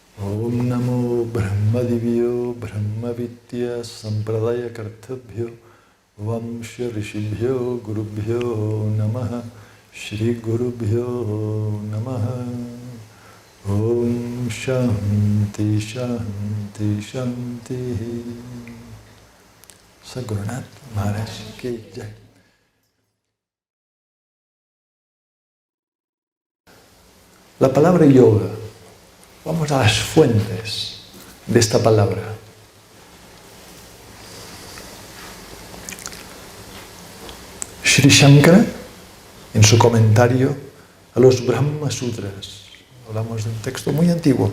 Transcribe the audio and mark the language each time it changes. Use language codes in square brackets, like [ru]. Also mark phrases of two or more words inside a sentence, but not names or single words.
[sa] ओम् नमो ब्रह्मदिव्यो ब्रह्मविद्या सम्प्रदाय कर्तभ्यो वंश ऋषिभ्यो गुरुभ्यो नमः श्री गुरुभ्यो नमः ओम् शान्तिः शान्तिः शान्तिः. [hi] सद्गुरुनाथ महाराज की जय. [es] La palabra yoga, vamos a las fuentes de esta palabra. Sri Shankara, en su comentario a los Brahma Sutras, hablamos de un texto muy antiguo.